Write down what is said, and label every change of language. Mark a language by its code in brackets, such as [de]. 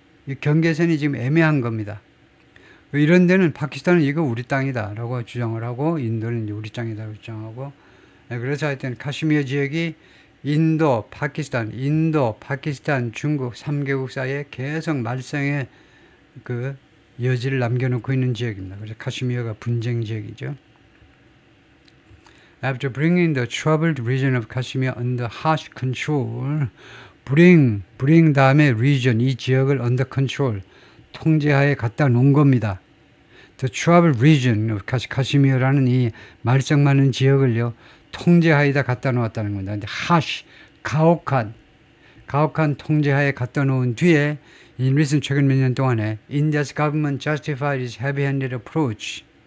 [ko] 이 경계선이 지금 애매한 겁니다. 이런 데는 파키스탄은 이거 우리 땅이다 라고 주장을 하고, 인도는 이제 우리 땅이다 라고 주장하고, 그래서 하여튼 카슈미어 지역이 인도, 파키스탄, 중국 3개국 사이에 계속 말썽의 그 여지를 남겨놓고 있는 지역입니다. 그래서 카슈미어가 분쟁 지역이죠. [en] After bringing the troubled region of Kashmir under harsh control, bring 다음에 region, [ko] 이 지역을 [en] under control, [ko] 통제하에 갖다 놓은 겁니다. [en] The troubled region of [ko] Kashmir라는 이 말썽 많은 지역을요, 통제하에다 갖다 놓았다는 겁니다. 근데 harsh, 가혹한 통제하에 갖다 놓은 뒤에, in recent 최근 몇 년 동안에 [en] India's government justified its heavy-handed approach.